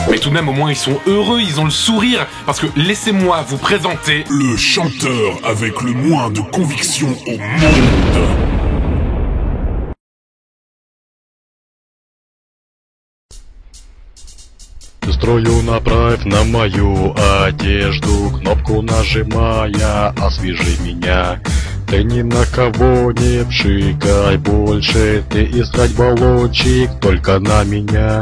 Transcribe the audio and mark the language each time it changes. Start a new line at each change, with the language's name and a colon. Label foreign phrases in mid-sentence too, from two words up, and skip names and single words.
French: de même, au moins ils sont heureux, ils ont le sourire. Parce que laissez-moi vous présenter le chanteur avec le moins de conviction au monde.
Russian: Строю направь на мою одежду, кнопку нажимая, освежи меня. Ты ни на кого не пшикай больше, ты искать баллончик только на меня.